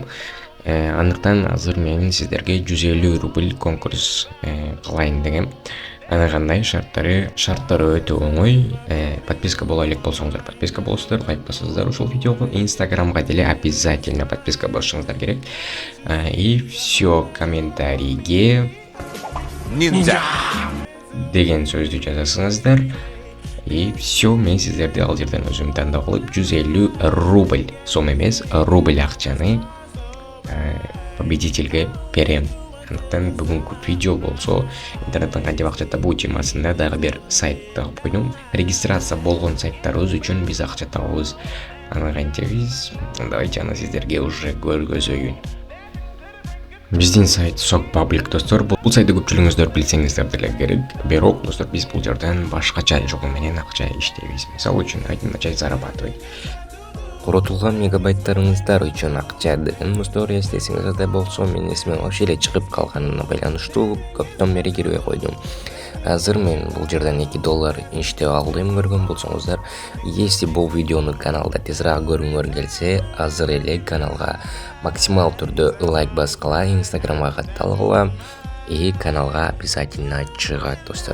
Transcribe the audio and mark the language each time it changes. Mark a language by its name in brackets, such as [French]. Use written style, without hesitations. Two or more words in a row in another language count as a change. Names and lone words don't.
[Kyrgyz] Андыктан азыр мен сиздерге 150 рубль конкурс кылайын дегем. Аны кандай шарттары өтө оңой. Подписка боло элек болсоңуздар подписка болосуздар, лайк басасыздар ушул видеого. Инстаграмга деле обязательно подписка басышыңыздар керек. [Russian] И все, [Kyrgyz] комментарийге ниндзя деген сөздү жазасыңыздар. [Russian] И все, [Kyrgyz] мен сиздерди ал жерден өзүм тандап алып 150 рубль, сом эмес, рубль акчаны победительге берем. Андыктан бүгүнкү видео болсо интернеттен кантип акча табуу темасында дагы бир сайт тагып койдум. Регистрация болгон сайттарыбыз үчүн биз акча табабыз. Аны кантебиз? Давайте аны сиздерге уже көргөзөйүн. Биздин сайт Сок Паблик достор. Бул сайтты көпчүлүгүңүздөр билсеңиздер деле керек. Бирок достор, биз бул жерден башкача жолу менен акча иштейбиз. Мисалы үчүн [Russian] начать зарабатывать. [Kyrgyz] Коротулган мегабайттарыңыздар үчүн акча деген достор, эстесиңизде болсо, мен эсиме вообще эле чыгып калганына байланыштуу көптөн бери кирбей койдум. Азыр мен бул жерден $2 иштеп алдым, көргөн болсоңуздар. Если бул видеону каналда тезирээк көргүңөр келсе, азыр эле каналга максимал түрдө лайк баскыла, инстаграмга катталгыла и каналга обязательно чыгат достор.